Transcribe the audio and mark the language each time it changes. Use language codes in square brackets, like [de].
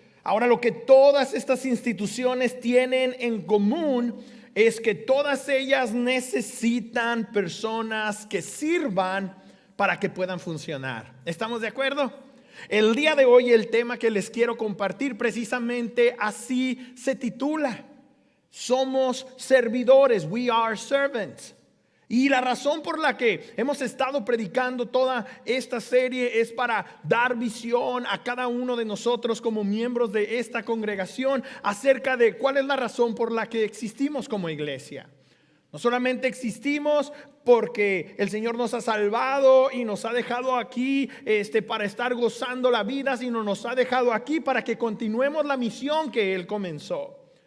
[es] Ahora, lo que todas estas instituciones tienen en común es que todas ellas necesitan personas que sirvan para que puedan funcionar. ¿Estamos de acuerdo? El día de hoy el tema que les quiero compartir precisamente así se titula. Somos servidores, [en] we are servants. [es] Y la razón por la que hemos estado predicando toda esta serie es para dar visión a cada uno de nosotros como miembros de esta congregación acerca de cuál es la razón por la que existimos como iglesia. No solamente existimos porque el Señor nos ha salvado y nos ha dejado aquí para estar gozando la vida, sino nos ha dejado aquí para que continuemos la misión que Él comenzó.